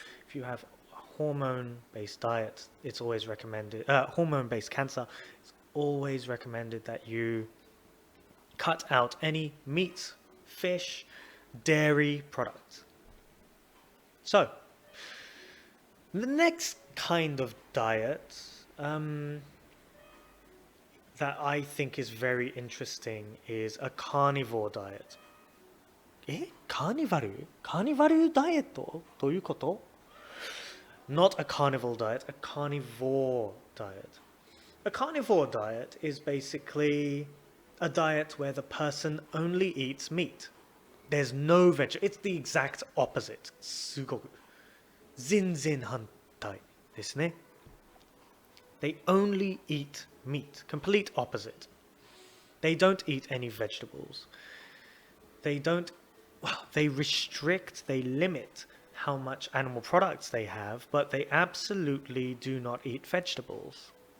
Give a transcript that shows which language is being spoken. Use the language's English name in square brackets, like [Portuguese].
[English] If you have a hormone-based diet, it's always recommended, hormone-based cancer, it's always recommended that you cut out any meat, fish, dairy products. So, the next kind of diet that I think is very interesting is a carnivore diet. [Japanese] カーニバルダイエットどういうこと? [English] Not a carnival diet, a carnivore diet. A carnivore diet is basically a diet where the person only eats meat. There's no veg. It's the exact opposite. [Japanese] すごく全然反対ですね. [English] They only eat meat. Complete opposite. They don't eat any vegetables. They restrict, they limit how much animal products they have, but they absolutely do not eat vegetables.